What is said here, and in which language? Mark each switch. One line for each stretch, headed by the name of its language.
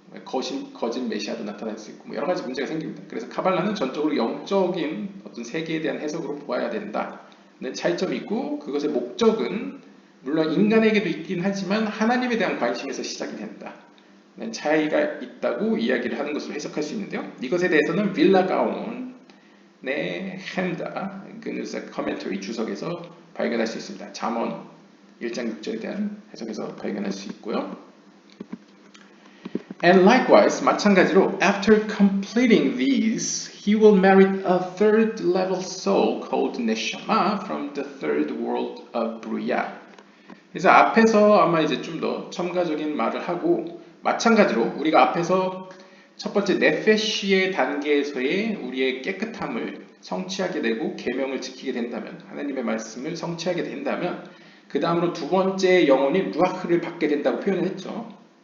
Korean: 거짓 메시아도 나타날 수 있고 뭐 여러 가지 문제가 생깁니다. 그래서 카발라는 전적으로 영적인 어떤 세계에 대한 해석으로 보아야 된다는 차이점이 있고 그것의 목적은 물론 인간에게도 있긴 하지만 하나님에 대한 관심에서 시작이 된다. 차이가 있다고 이야기를 하는 것으로 해석할 수 있는데요. 이것에 대해서는 빌라가온의 햄다 그누사 커멘터리 주석에서 발견할 수 있습니다. 잠언 1장 6절에 대한 해석에서 발견할 수 있고요.
English: And likewise,
Korean: 마찬가지로
English: after completing these, he will marry a third level soul called Neshama from the third world of Bria.
Korean: 그래서 앞에서 아마 이제 좀 더 첨가적인 말을 하고 마찬가지로 우리가 앞에서 첫 번째 네페시의 단계에서의 우리의 깨끗함을 성취하게 되고 계명을 지키게 된다면 하나님의 말씀을 성취하게 된다면 그 다음으로 두 번째 영혼이 루아흐를 받게 된다고 표현을 했죠.